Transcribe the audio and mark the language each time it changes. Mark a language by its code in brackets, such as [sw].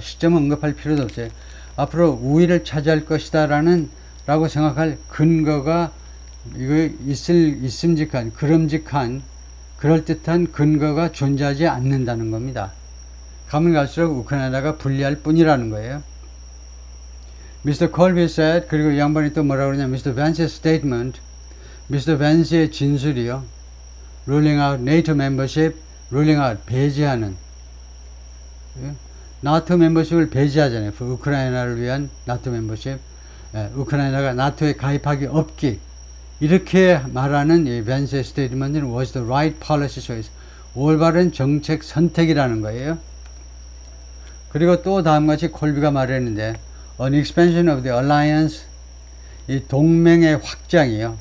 [ko] 시점은 언급할 필요도 없어요. 앞으로 우위를 차지할 것이다 라고 생각할 근거가 이거 있음직한, 그름직한, 그럴듯한 근거가 존재하지 않는다는 겁니다. 가면 갈수록 우크라이나가 불리할 뿐이라는 거예요. [en] Mr. Colby said, [ko] 그리고 이 양반이 또 뭐라고 그러냐, [en] Mr. Vance's statement, Mr. [ko] Vance의 진술이요. [en] ruling out NATO membership, ruling out, [ko] 배제하는. 나토 멤버십을 배제하잖아요. 우크라이나를 위한 나토 멤버십. 우크라이나가 나토에 가입하기 없기. 이렇게 말하는 이 밴스의 스테이트먼트는 [en] was the right policy choice. [ko] 올바른 정책 선택이라는 거예요. 그리고 또 다음같이 콜비가 말했는데 [en] an expansion of the alliance [ko] 이 동맹의 확장이요.